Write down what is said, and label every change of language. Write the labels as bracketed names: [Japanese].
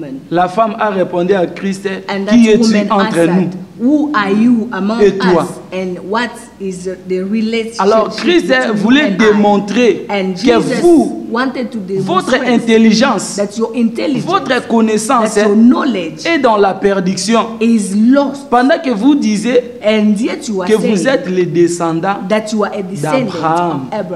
[French] La femme a répondu à Christ, qui es-tu entre nous? [English] Who are you among [French] et toi? [English] Us? And what is the relationship? [French] Alors Christ voulait démontrer que vous, votre intelligence, votre connaissance est dans la perdition. Pendant que vous disiez que vous êtes les descendants d'Abraham.